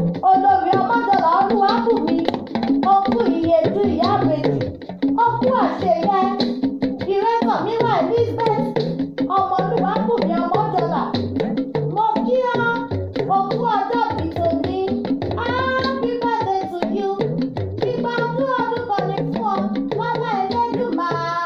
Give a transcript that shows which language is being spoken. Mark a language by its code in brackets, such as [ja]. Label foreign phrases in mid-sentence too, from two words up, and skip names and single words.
[yo] Olórí Ọmọdọ̀là Olúwabùnmi. Ó kú ìyèdùn ìyá Ìbejì. Ó kú àṣeyẹ. Ìrẹsàn mi wà Elizabeth. Ọmọ Olúwabùnmi Ọmọdọ̀là. Mo kí ọ. Ó kú ọjọ́ bí tòní. [en] Happy birthday to you. [yo] Ìgbà ọdún ọdún kan ni fún ọ. Lọ́lá Elédùmarè.